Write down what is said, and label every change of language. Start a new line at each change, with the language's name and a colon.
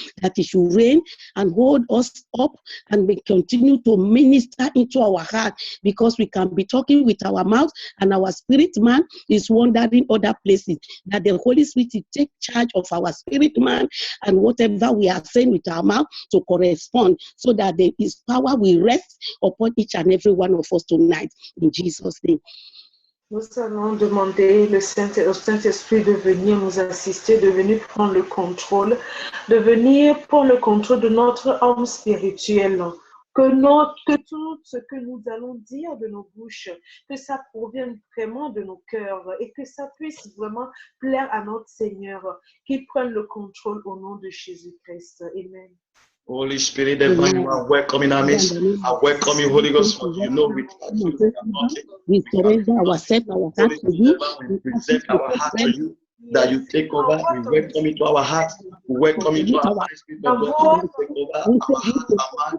English: That He should reign and hold us up, and we continue to minister into our heart, because we can be talking with our mouth and our spirit man is wandering other places. That the Holy Spirit will take charge of our spirit man, and whatever we are saying with our mouth to correspond, so that His power will rest upon each and every one of us tonight. In Jesus' name.
French: Nous allons demander au Saint-Esprit de venir nous assister, de venir prendre le contrôle, de venir prendre le contrôle de notre homme spirituel. Que tout ce que nous allons dire de nos bouches, que ça provienne vraiment de nos cœurs et que ça puisse vraiment plaire à notre Seigneur, qu'il prenne le contrôle au nom de Jésus-Christ. Amen.
English: Holy Spirit divine, you are welcome in our midst. I welcome you, Holy Ghost, for you know without you we are nothing. We surrender ourselves, our heart to you. We present our heart to you. that you take over. We welcome into our hearts. We welcome into our minds. Spirit of God, come and take over our heart, our mind.